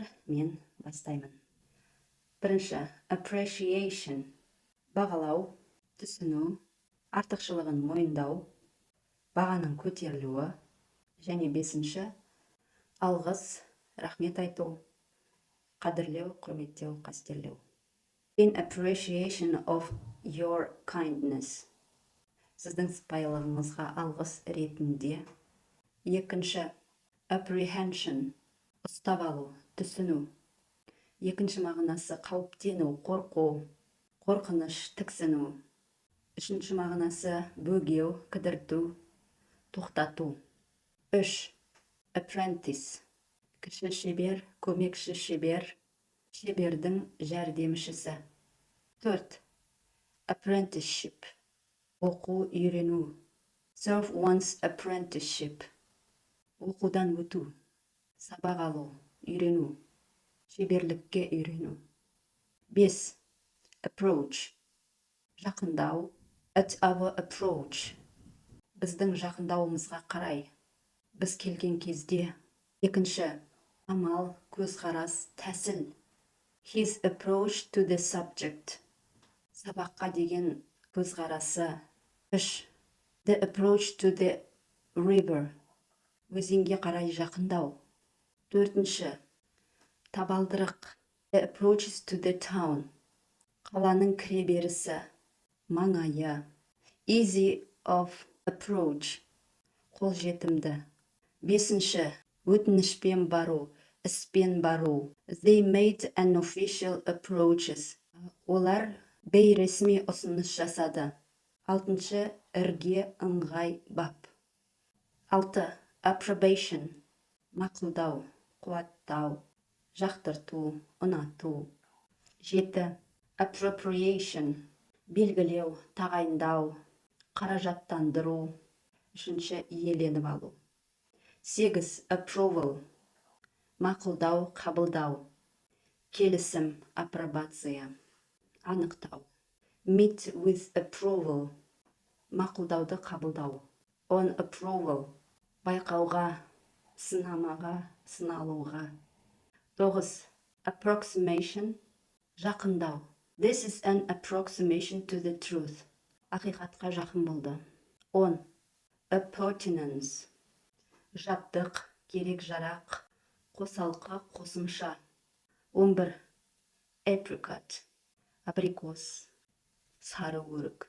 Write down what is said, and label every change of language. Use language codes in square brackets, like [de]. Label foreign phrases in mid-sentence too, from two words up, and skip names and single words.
[kk] Мен бастаймын. Бірінші, appreciation. Бағалау, түсіну, артықшылығын мойындау, бағаның көтерілуі. Және бесінші, алғыс, рахмет айту, қадірлеу, құрметтеу, қастерлеу. [en] In appreciation of your kindness. [kk] Сіздің сыпайылығыңызға алғыс ретінде. Екінші, apprehension. Ұстап алу, түсіну. Екінші мағынасы қауіптену, қорқу, қорқыныш, тіксіну. Үшінші мағынасы бөгеу, кідірту, тоқтату. Үш, apprentice. Кіші шебер, көмекші шебер, шебердің жәрдемшісі. Төрт, apprenticeship. Оқу, үйрену. [en] Serve one's apprenticeship. [kk] Оқудан өту, сабақ алу, үйрену, шеберлікке үйрену. Бес, approach. Жақындау. [en] At our approach. [kk] Біздің жақындауымызға қарай. Біз келген кезде. Екінші, амал, көзқарас, тәсіл. [en] His approach to the subject. [kk] Сабаққа деген көзқарасы. Үш, [en] the approach to the river. [kk] Өзенге қарай жақындау. Төртінші, табалдырық. [en] The approaches to the town. [kk] Қаланың кіреберісі, маңайы. [en] Easy of approach. [kk] Қолжетімді. Бесінші, өтінішпен бару, іспен бару. [en] They made an official approaches. [kk] Олар бейресми ұсыныс жасады. Алтыншы, ірге, ыңғай, бап. Алты, approbation. Мақұлдау, қуаттау, жақтырту, ұнату. Жеті, appropriation. Белгілеу, тағайындау, қаражаттандыру. Үшінші, иеленіп алу. Сегіз, approval. Мақұлдау, қабылдау. Келісім, апробация. Анықтау. [en] Meet with approval. [kk] Мақұлдауды қабылдау. [en] On approval. [kk] Байқауға, сынамаға, сыналуға. Тоғыз, approximation. Жақындау. [en] This is an approximation to the truth. [kk] Ақиқатқа жақын болды. 10. Appurtenance. Жабдық, керек жарақ, қосалқы, қосымша. 11. Apricot. Абрикос, сары өрік.